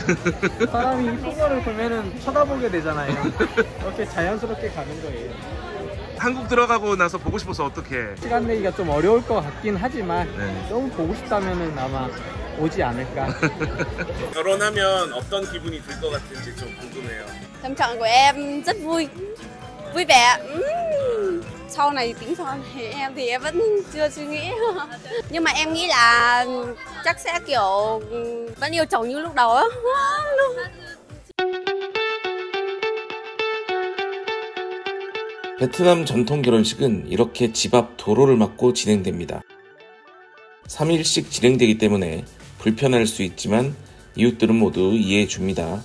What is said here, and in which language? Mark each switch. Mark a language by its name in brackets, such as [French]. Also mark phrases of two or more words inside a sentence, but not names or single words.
[Korean] 사람이 이쁜 거를 보면은 쳐다보게 되잖아요. 이렇게 자연스럽게 가는 거예요. 한국 들어가고 나서 보고 싶어서 어떡해. 시간 내기가 좀 어려울 것 같긴 하지만 너무 보고 싶다면은 아마 오지 않을까. 결혼하면 어떤 기분이 들 것 같은지 좀 궁금해요. [Vietnamese] Tâm trạng của em rất vui, vui vẻ. Sau này tính sau thì em vẫn chưa suy nghĩ. Nhưng mà em nghĩ là chắc sẽ kiểu vẫn yêu chồng như lúc đầu á. [Korean] 베트남 전통 결혼식은 이렇게 집 앞 도로를 막고 진행됩니다. 3일씩 진행되기 때문에 불편할 수 있지만 이웃들은 모두 이해해 줍니다.